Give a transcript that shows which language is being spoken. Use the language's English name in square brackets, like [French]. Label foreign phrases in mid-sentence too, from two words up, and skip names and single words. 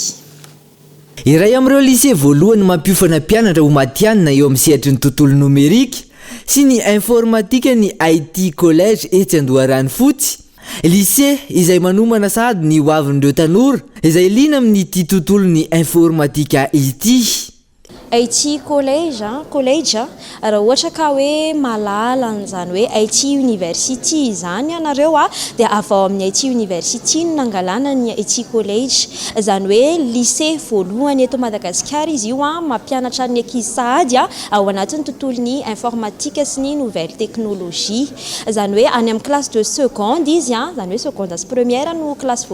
[Malagasy] Iray amin'ireo lycée voalohany mampiofana mpianatra ho matianina eo amin'ny sehatry ny tontolo nomerika sy ny informatika ny IT College etsy Andoharany fotsy lycée izay manomana sady ny hoavin'ireo tanora izay liana amin'ny ity tontolo ny informatika ity. IT college raha ohatra ka hoe malala zany hoe IT University zany ianareo dia avao amin'ny IT University no nangalana ny IT college zany hoe lycée voalohany eto Madagasikara izy io mampianatra ny ankizy sahady ao anatin'ny tontolon'ny informatika sy ny [French] nouvelle technologie [Malagasy] zany hoe any amin'ny [French] classe de seconde [Malagasy] izy zany hoe seconde sy première no classe